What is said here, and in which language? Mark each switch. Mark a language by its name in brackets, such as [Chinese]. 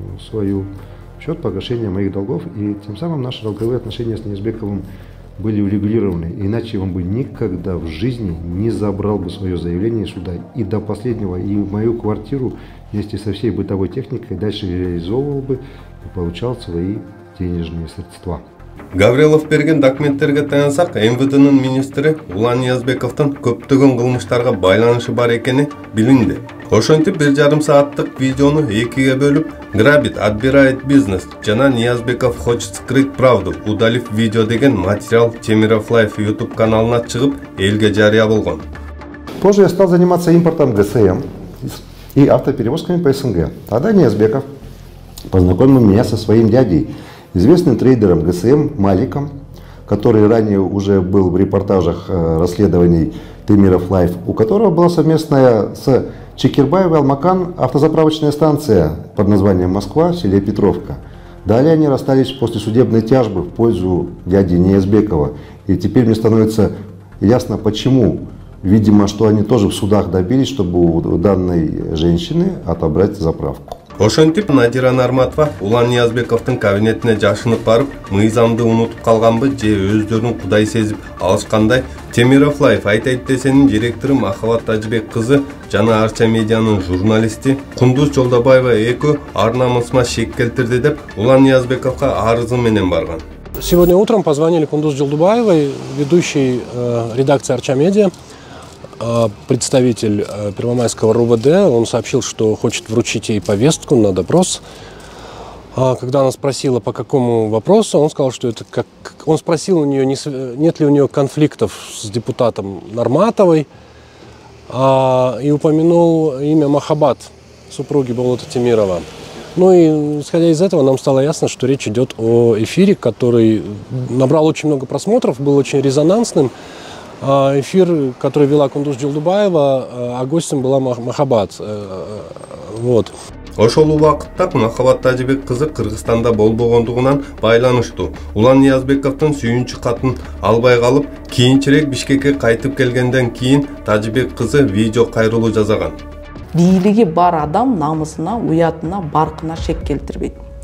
[Russian] свою в счет погашения моих долгов, и тем самым наши долговые отношения с Ниязбековым были урегулированы, иначе он бы никогда в жизни не забрал бы свое заявление сюда и до последнего, и мою квартиру вместе со всей бытовой техникой дальше реализовывал бы и получал свои денежные средства. [Kyrgyz] Гаврилов берген документтерге таянсак, МВДнын министри Улан Ниязбековдун көптөгөн кылмыштарга байланышы бар экени билинди. Ошентип 1,5 сааттык видеону экиге бөлүп, [Russian] грабит, отбирает бизнес [Kyrgyz] жана Ниязбеков [Russian] хочет скрыть правду, удалив видео [Kyrgyz] деген материал Темиров Лайф YouTube каналына чыгып, элге жарыя болгон. [Russian] Позже я стал заниматься импортом ГСМ и автоперевозками по СНГ. Тогда Ниязбеков познакомил меня со своим дядей, известным трейдером ГСМ Маликом, который ранее уже был в репортажах расследований Темиров Лайф, у которого была совместная с Чекирбаев и Алмакан – автозаправочная станция под названием «Москва» в селе Петровка. Далее они расстались после судебной тяжбы в пользу дяди Ниязбекова. И теперь мне становится ясно, почему. Видимо, что они тоже в судах добились, чтобы у данной женщины отобрать заправку. [Kyrgyz] Ошентип Надира Нарматова Улан Ниязбековдун кабинетине жашынып барып, мыйзамды унутуп калганбы же өздөрүн кудай сезип алышкандай, Темиров Лайф айтайт десенин директору Махабат Тажибек кызы жана Арча медианын журналисти Кундуз Жолдобаева экөө ар намысыма шек келтирди деп Улан Ниязбековго арызы менен барган. [Russian] Сегодня утром позвонили Кундуз Жолдобаевой, ведущей редакции Арча медиа, представитель Первомайского РУВД. Он сообщил, что хочет вручить ей повестку на допрос. Когда она спросила, по какому вопросу, он сказал, что это как... Он спросил у нее, нет ли у нее конфликтов с депутатом Нарматовой, и упомянул имя Махабат, супруги Болота Темирова. Ну и, исходя из этого, нам стало ясно, что речь идет о эфире, который набрал очень много просмотров, был очень резонансным. Эфир, который вела Кундуз Жолдобаева, а гостем была Махабат. Вот. [Kyrgyz] Ошол убакытта Махабат Тажибек кызы Кыргызстанда болбогондугунан байланыштуу. Улан Ниязбековдун сүйүнчү катын албай калып, кийинчерээк Бишкекке кайтып келгенден кийин Тажибек кызы видео кайрылуу жасаган. Бийлиги бар адам намысына, уятына, баркына шек келтирбейт.